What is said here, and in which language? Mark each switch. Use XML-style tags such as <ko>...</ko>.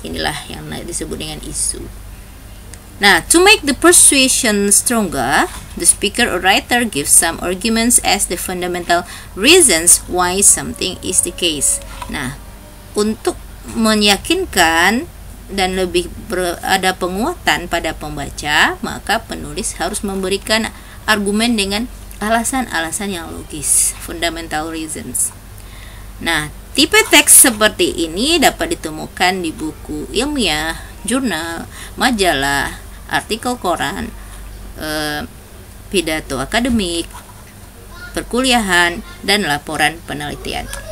<id>Inilah yang disebut dengan isu.</id> <en>Nah, to make the persuasion stronger, the speaker or writer gives some arguments as the fundamental reasons why something is the case.</en> <id>Nah, untuk meyakinkan dan lebih ada penguatan pada pembaca, maka penulis harus memberikan argumen dengan alasan-alasan yang logis, fundamental reasons. Nah, tipe teks seperti ini dapat ditemukan di buku ilmiah, jurnal, majalah, artikel koran, pidato akademik, perkuliahan, dan laporan penelitian.</id>